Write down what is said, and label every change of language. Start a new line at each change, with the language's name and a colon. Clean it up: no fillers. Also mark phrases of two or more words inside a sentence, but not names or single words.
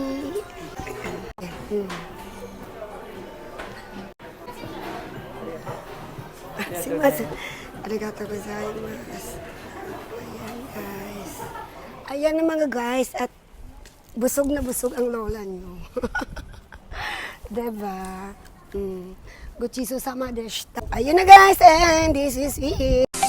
Japanese: Simasu. ありがとうございます.
Filipino: Ayan, guys. Ayan na mga guys. At busog na busog ang lola nyo. Diba?
Japanese: ごちそうさまでした.
Filipino: Ayun na guys.
English: And this is it.